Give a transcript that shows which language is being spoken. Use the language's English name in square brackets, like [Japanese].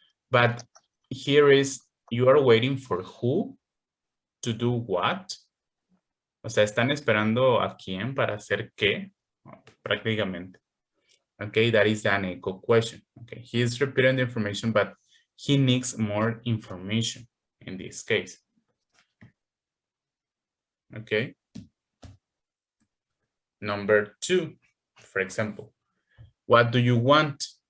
[English] But here is, you are waiting for who to do what. [Spanish] O sea, ¿están esperando a quién para hacer qué? Prácticamente. [English] Okay, that is an echo question. Okay, he is repeating the information, but he needs more information in this case. Okay. Number 2, for example, what do you want?